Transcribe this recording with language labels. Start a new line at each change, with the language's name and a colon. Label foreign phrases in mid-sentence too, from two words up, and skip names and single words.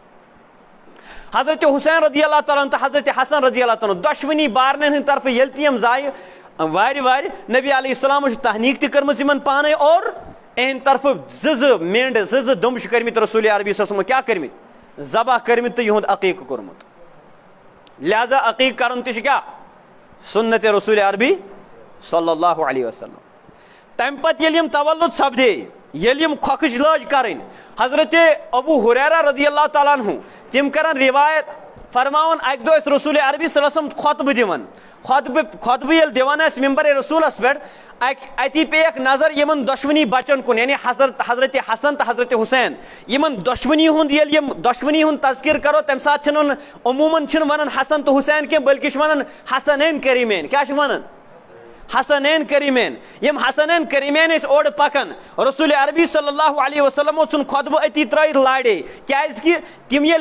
Kashmiri: حضرت حسین رضی اللہ تعالیٰ تہٕ حضرت حسن رضی اللہ تعالیٰ دۄشوٕنی بارنٮ۪ن ہٕنٛدِ طرفہٕ ییٚلہِ تہِ یِم زایہِ وارِ نبی علیہ السلام چھُ تحنیق تہِ کٔرمٕژ یِمن پانے اور اہنٛدِ طرفہٕ زٕ مینٛڈ زٕ دُمب چھِ کٔرمٕتۍ رسول عربی صلی اللہ علیہ وسلم کیٛاہ کٔرمٕتۍ ذبح کٔرمٕتۍ تہٕ یِہُنٛد عقیٖقہٕ کوٚرمُت لہذا عقیٖق کرُن تہِ چھُ کیٛاہ سنت رسول عربی صلی اللہ علیہ وسلم تمہِ پتہٕ ییٚلہِ یِم تولد سپدے ییٚلہِ یِم کھۄکھٕج لٲج کرٕنۍ حضرت ابو ہریرہ رضی اللہ تعالیٰ عنہ تِم کرن روایت فرماون اکہِ دۄہ ٲسۍ رسول عربی صلی اللہ علیہ وسلم خۄطبہٕ دِوان خۄطبہٕ ییٚلہِ دِوان ٲسۍ ممبر رسولس پٮ۪ٹھ اتی پییکھ نظر یمن دۄشوٕنی بچن کُن یعنی حضرت حسن تو حضرت حسین یمن دۄشوٕنی ہُنٛد ییٚلہِ یِم دۄشوٕنی ہُنٛد تذکر کرو تمہِ ساتہٕ چھِنہٕ ونان عموٗمن چھِنہٕ ونان حسن تو حسین کینٛہہ بلکہِ چھِ ونان حسنین کریمین کیٛاہ چھِ ونان حسنین کریمین یم حسنین کریمین ٲسۍ اورٕ پکان رسول عربی صلی اللہ علیہ وسلم ژھُن خۄطبہٕ أتی ترٲیِتھ لاڑے کیازکہِ تِم ییٚلہِ